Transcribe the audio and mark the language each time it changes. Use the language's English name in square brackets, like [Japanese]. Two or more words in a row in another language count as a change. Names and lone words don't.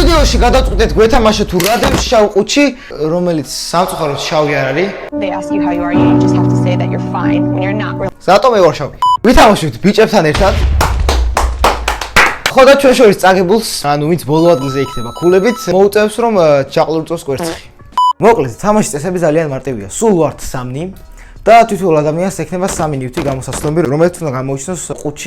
[Georgian] ფინალში გადავწყვეტეთ გვეთამაშოთ თუ რადევს შავ ყუთში, რომელიც სამწუხაროდ შავი არ არის. [English] They ask you how you are, you just have to say that you're fine when you're not really. [Georgian] Zato მე ვარ შავი. ვითამაშოთ ბიჭებთან ერთად. ხო და ჩვენ შორის წაგებულს, ანუ ვინც ბოლო ადგილზე იქნება ქულებით, მოუწევს რომ ჩაყლურწოს კვერცხი. მოკლედ, თამაშის წესები ძალიან მარტივია. სულ ვართ 3 და თითოეულ ადამიანს ექნება 3 ნივთი გამოსაცდომი, რომელიც უნდა გამოიჩინოს ყუთში.